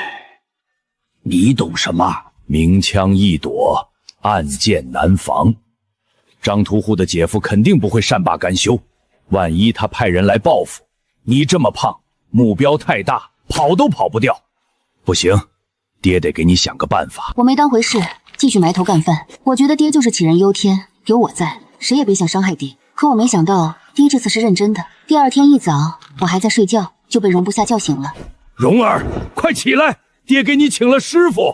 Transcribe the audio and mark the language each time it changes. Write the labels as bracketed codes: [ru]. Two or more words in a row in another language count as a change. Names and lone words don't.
[zh] 你懂什么？明枪易躲，暗箭难防。张屠户的姐夫肯定不会善罢甘休，万一他派人来报复，你这么胖，目標太大，跑都跑不掉。不行，爹得給你想個辦法。我沒當回事，繼續埋頭幹飯。我覺得爹就是杞人憂天，有我在，誰也別想傷害爹。可我沒想到，爹這次是認真的。第二天一早，我還在睡覺，就被容不下叫醒了。蓉兒，快起來！爹給你請了師傅。